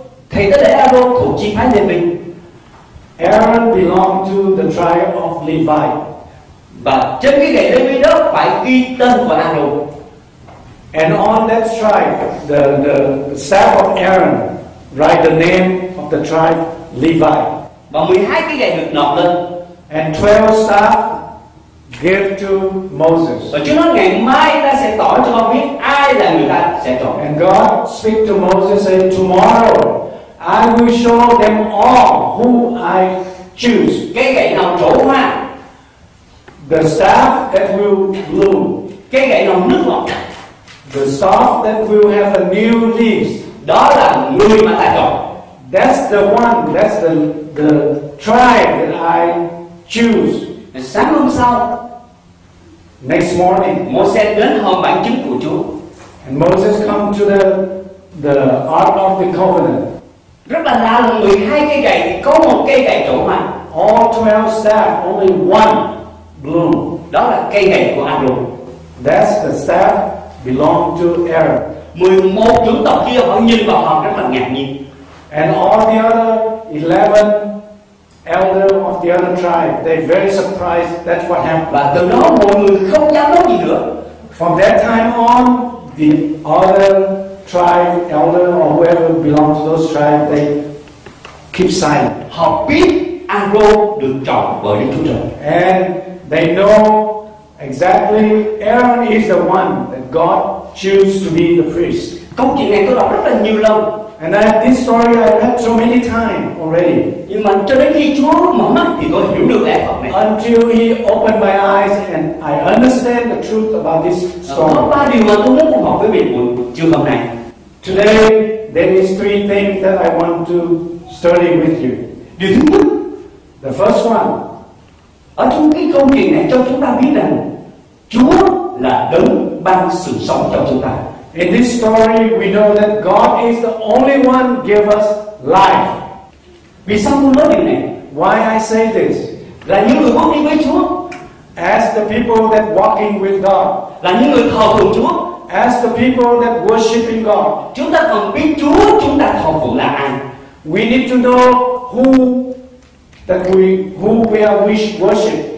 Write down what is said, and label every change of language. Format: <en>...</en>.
<vi>Thầy tế lễ Aaron thuộc chi phái Lê-vi.</vi> <en>Aaron belonged to the tribe of Levi.</en> <vi>Và trên cái gậy Lê-vi đó phải ghi tên của Aaron.</vi> <en>And on that tribe, the staff of Aaron, write the name of the tribe Levi.</en> <vi>Và 12 cái gậy được nộp lên.</vi> <en>And 12 staff give to Moses.</en> <vi>Và Chúa nói ngày mai ta sẽ tỏ cho con biết ai là người ta sẽ chọn.</vi> <en>And God speak to Moses and tomorrow I will show them all who I choose.</en> <vi>Cái gậy nào trổ hoa,</vi> <en>The staff that will bloom.</en> <vi>cái gậy nào nước ngọt,</vi> <en>The staff that will have a new leaves.</en> <vi>đó là người mà ta chọn.</vi> <en>That's the one. That's the tribe that I choose.</en> <vi>Sáng hôm sau,</vi> <en>Next morning,</en> <vi>Môi-se đến hòm bản chứng của Chúa.</vi> <en>and Moses come to the Ark of the Covenant.</en> <vi>Rất là lạ là 12 cây gậy thì có một cây gậy trổ hoa.</vi> <en>All 12 staff, only one bloom.</en> <vi>Đó là cây gậy của Aaron.</vi> <en>That's the staff belong to Aaron.</en> <vi>11 trưởng tộc kia họ nhìn vào họ rất là ngạc nhiên.</vi> <en>And all the other 11 elder of the other tribe, they're very surprised that's what happened.</en> <vi>Và từ đó mọi người không dám nói gì nữa.</vi> <en>From that time on, the other tribe, elder or whoever belongs to those tribes, they keep silent.</en> <vi>Họ biết Aaron được chọn bởi Đức Chúa Trời.</vi> <en>And they know exactly Aaron is the one that God chose to be the priest.</en> <vi>Câu chuyện này tôi đọc rất là nhiều lần.</vi> <en>And this story I've heard so many times already.</en> <vi>Nhưng mà cho đến khi Chúa mở mắt thì tôi hiểu được lẽ thật này.</vi> <en>Until He opened my eyes and I understand the truth about this story.</en> <vi>Có 3 điều mà tôi muốn cùng học với vị buổi trưa hôm nay.</vi> <en>Today there is 3 things that I want to study with you.</en> <vi>Điều thứ nhất,</vi> <en>The first one,</en> <vi>ở trong cái câu chuyện này cho chúng ta biết rằng Chúa là đấng ban sự sống cho chúng ta.</vi> <en>in this story we know that God is the only one give us life.</en> <vi>Vì sao tôi nói điều này?</vi> <en>Why I say this?</en> <vi>Là những người bước đi với Chúa,</vi> <en>As the people that walking with God,</en> <vi>là những người thờ phượng Chúa,</vi> <en>as the people that worshiping God,</en> <vi>chúng ta cần biết Chúa chúng ta thờ phượng là ai.</vi> <en>we need to know who we are worship.</en>